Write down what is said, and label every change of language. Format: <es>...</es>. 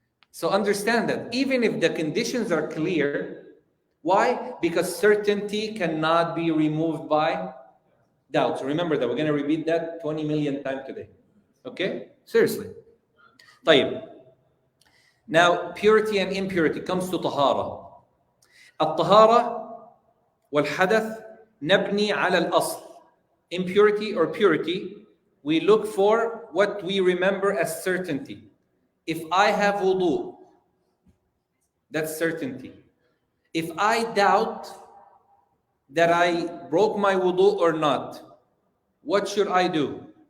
<en>So understand that even if the conditions are clear, why? Because certainty cannot be removed by doubt. So remember that. We're going to repeat that 20 million times today. Okay? Seriously. طيب. Now, purity and impurity comes to طهارة.</en> <ar>الطهارة والحدث نبني على الأصل.</ar> <en>Impurity or purity, we look for what we remember as certainty. If I have wudu, that's certainty. If I doubt that I broke my wudu or not, what should I do?</en>